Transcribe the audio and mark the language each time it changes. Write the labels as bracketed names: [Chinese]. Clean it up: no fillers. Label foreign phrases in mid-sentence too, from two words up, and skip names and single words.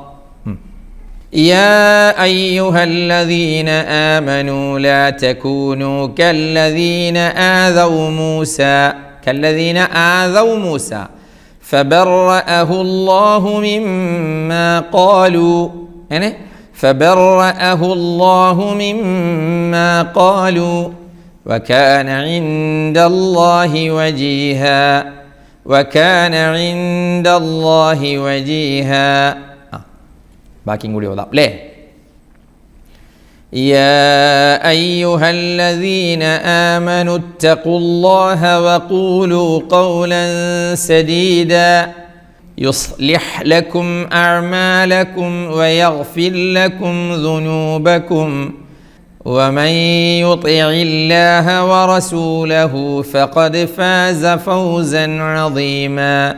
[Arabic] يا أيها الذين آمنوا لا تكونوا كالذين آذوا موسى فبرأه الله مما قالوا. يعني فبرأه الله مما قالوا وكان عند الله وجيها. [Malayalam] ബാക്കിയും കൂടി ഓതാം അല്ലേ? [Arabic] يا أيها الذين آمنوا اتقوا الله وقولوا قولا سديدا يصلح لكم أعمالكم ويغفر لكم ذنوبكم ومن يطع الله ورسوله فقد فاز فوزا عظيما.